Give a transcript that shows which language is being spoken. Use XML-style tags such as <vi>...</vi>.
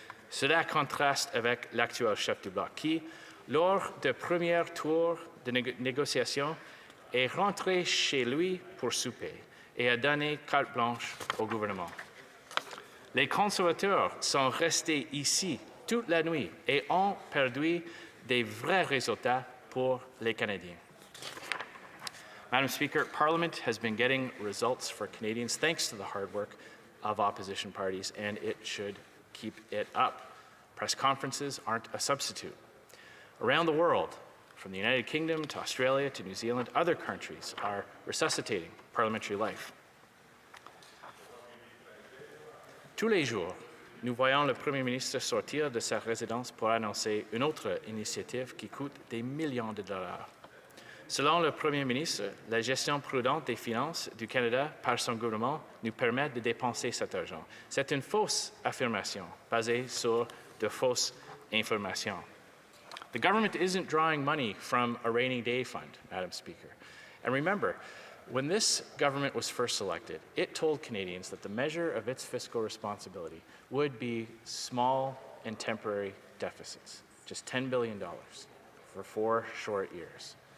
<fr>Cela contraste avec l'actuel chef du Bloc qui, lors du premier tour de négociation, est rentré chez lui pour souper et a donné carte blanche au gouvernement. Les conservateurs sont restés ici toute la nuit et ont perdu des vrais résultats pour les Canadiens.</fr> <en>Madam Speaker, Parliament has been getting results for Canadians thanks to the hard work of opposition parties, and it should keep it up. Press conferences aren't a substitute. Around the world, from the United Kingdom to Australia to New Zealand, other countries are resuscitating parliamentary life.</en> <fr>Tous les jours, nous voyons le Premier ministre sortir de sa résidence pour annoncer une autre initiative qui coûte des millions de dollars. Selon le Premier ministre, la gestion prudente des finances du Canada par son gouvernement nous permet de dépenser cet argent. C'est une fausse affirmation basée sur de fausses informations.</fr> <en>The government isn't drawing money from a rainy day fund, Madam Speaker. And remember, when this government was first elected, it told Canadians that the measure of its fiscal responsibility would be small and temporary deficits, just $10 billion for 4 short years.</en>